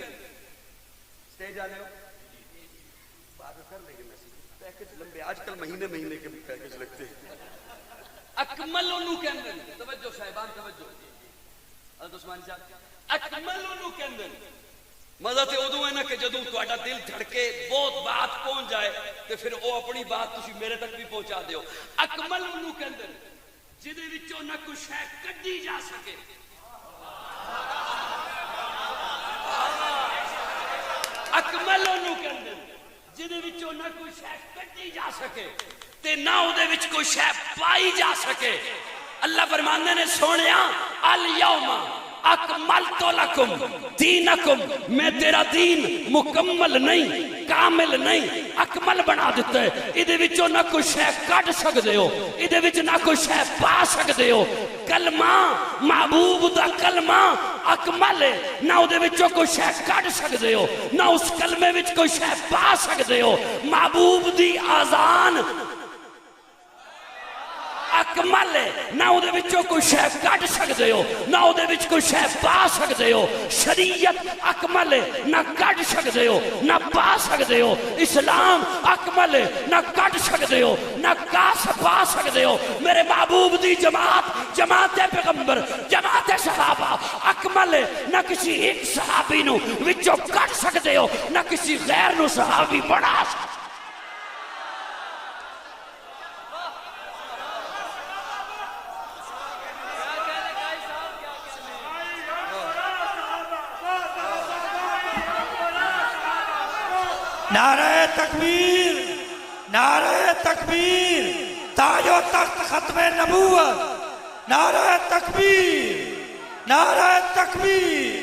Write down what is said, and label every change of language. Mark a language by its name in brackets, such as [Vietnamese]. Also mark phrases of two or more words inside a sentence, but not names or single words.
[Urdu] سٹیج آ جاؤ, بات کر لیں گے. پیکج لمبے آج کل مہینے کے پیکج لگتے ہیں. [Punjabi] اکمل انہوں کہندے نے. توجہ صاحبان توجہ. حضرت عثمان صاحب اکمل انہوں کہندے نے. مزہ تے ادو ہے نا کہ جدوں تہاڈا دل دھڑکے بہت بات پہنچ جائے تے پھر او اپنی بات تسی میرے تک بھی پہنچا دیو. اکمل انہوں کہندے نے جدے وچوں نہ کوئی شے کڈی جا سکے. اکمل انہوں کہندے نے جدے وچوں نہ کوئی شے کڈی جا سکے تے نہ او دے وچ کوئی شے پائی جا سکے. اللہ فرماندے نے سونیا [Arabic] الیوم اکملت لکم دینکم, [Punjabi] میں تیرا دین مکمل نہیں کامل نہیں اکمل بنا دیتا ہے. ادھے وچوں نہ کوئی شے کٹ سکدے ہو, ادھے وچ نہ کوئی شے پا سکدے ہو. کلمہ محبوب دا کلمہ اکمل ہے, نہ ادھے وچوں کوئی شے کٹ سکدے ہو نہ اس کلمے وچ کوئی شے پا سکدے ہو. محبوب دی آزان اکمل ہے, نہ اودے وچوں کوئی شے کٹ سکدے ہو نہ اودے وچ کوئی شے پا سکدے ہو. شریعت اکمل ہے, نہ کٹ سکدے ہو نہ پا سکدے ہو. اسلام اکمل ہے, نہ کٹ سکدے ہو نہ پا سکدے ہو. میرے محبوب دی جماعت پیغمبر جماعت صحابہ اکمل ہے, نہ کسی ایک صحابی نو وچوں کٹ سکدے ہو نہ کسی غیر نو صحابی بنا سکدے. [Urdu] نعرہ تکبیر, نعرہ تکبیر, تاج و تخت ختم نبوت, نعرہ تکبیر, نعرہ تکبیر.